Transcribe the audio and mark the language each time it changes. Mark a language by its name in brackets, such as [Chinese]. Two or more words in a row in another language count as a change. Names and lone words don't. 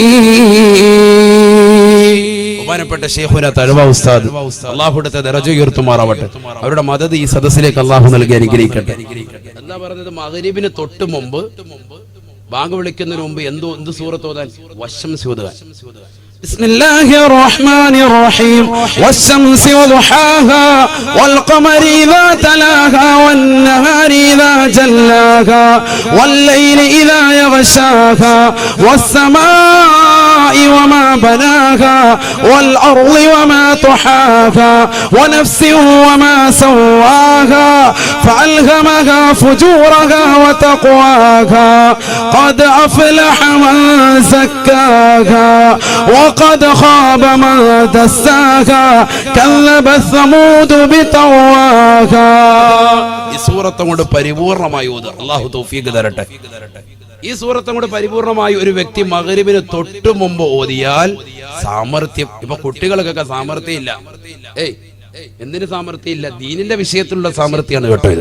[Malayalam] ബഹുമാനപ്പെട്ട ശൈഖുന തഅ്വ ഉസ്താദ് അല്ലാഹുവിന്റെ ദറജ ഉയർത്തുമാറാവട്ടെ. അവരുടെ മദദ് ഈ സദസ്സിലേക്ക് അല്ലാഹു നൽകി അനുഗ്രഹിക്കട്ടെ. എന്താ പറയുന്നത്? മഗ്രിബിന് തൊട്ട് മുമ്പ്, ബാങ്ക് വിളിക്കുന്നതിന് മുമ്പ് എന്ത് സൂറത്ത് ഓതാൻ? വശംസി ഓതുക. [Arabic] بسم الله الرحمن الرحيم والشمس وضحاها والقمر إذا تلاها والنهار إذا جلاها والليل إذا يغشاها والسماء وما بناها والأرض وما طحاها ونفس وما سواها فألهمها فجورها وتقواها قد أفلح من زكاها وقد خاب من دساها كذبت ثمود بطغواها. [Malayalam] ഈ സൂറത്ത് കൊണ്ട് പരിപൂർണമായി ഓതുക. അല്ലാഹു തൗഫീഖ് തരട്ടെ. ഈ സൂറത്ത് കൊണ്ട് പരിപൂർണമായി ഒരു വ്യക്തി മഗ്രിബിന് തൊട്ട് മുമ്പ് ഓതിയാൽ സാമർത്ഥ്യം. ഇപ്പൊ കുട്ടികൾക്കൊക്കെ സാമർത്ഥ്യം ഇല്ല. എന്തിന് സാമർത്ഥ്യം ഇല്ല? ദീനിന്റെ വിഷയത്തിലുള്ള സാമർത്ഥ്യമാണ് കേട്ടോ ഇത്.